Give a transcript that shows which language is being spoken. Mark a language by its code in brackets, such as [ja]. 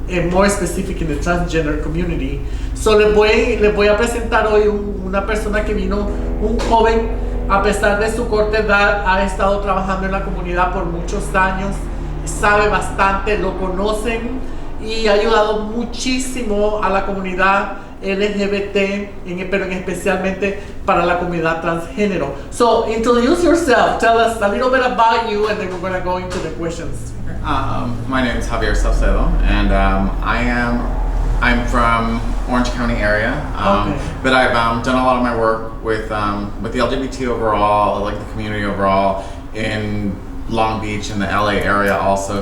[en] More specific in the transgender community. [es] So les voy a presentar hoy una persona que vino, un joven, a pesar de su corta edad, ha estado trabajando en la comunidad por muchos años, sabe bastante, lo conocen y ha ayudado muchísimo a la comunidad LGBT, pero especialmente para la comunidad transgénero. [en] So introduce yourself, tell us a little bit about you, and then we're going to go into the questions. My name is Javier Salcedo, and I'm from Orange County area. But I've done a lot of my work with the LGBT overall, like the community overall, in Long Beach and the LA area also.